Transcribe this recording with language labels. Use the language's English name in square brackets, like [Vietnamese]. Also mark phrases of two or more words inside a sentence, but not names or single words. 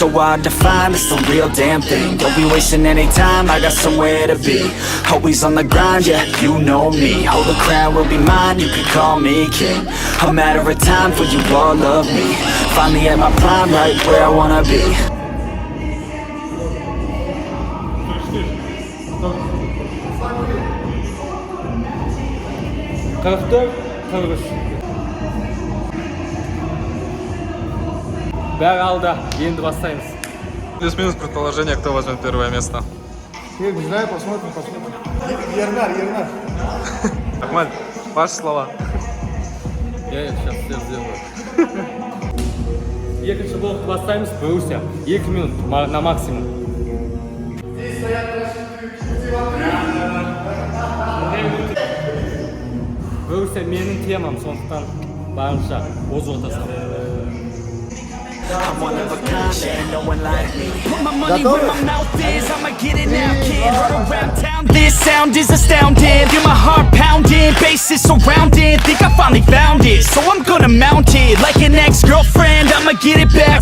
[English] so hard to find, it's the real damn thing. Don't be wasting any time, I got somewhere to be. Always on the grind, yeah, you know me. Hold the crown will be mine, you can call me king. A matter of time for you all love me. Finally at my prime, right where I wanna be. [Kazakh] Бәрі алда, енді бастаймыз. [Russian] Плюс-минус предположение, кто возьмет первое место. Я не знаю, посмотрим. Ернар. Ахмад, ваши слова. Я сейчас все сделаю. [Kazakh] Екінші блокты бастаймыз, Боруссия. [Russian] 2 минут на максимум. [Kazakh] Боруссия менің темам, сондықтан барынша озу отасам. [English] I'm one of a kind, and no one like me. Put my money where my mouth is, I'ma get it now, kid. Run around town, this sound is astounding. Feel my heart pounding, bass is surrounding. Think I finally found it, so I'm gonna mount it. Like an ex-girlfriend, I'ma get it back.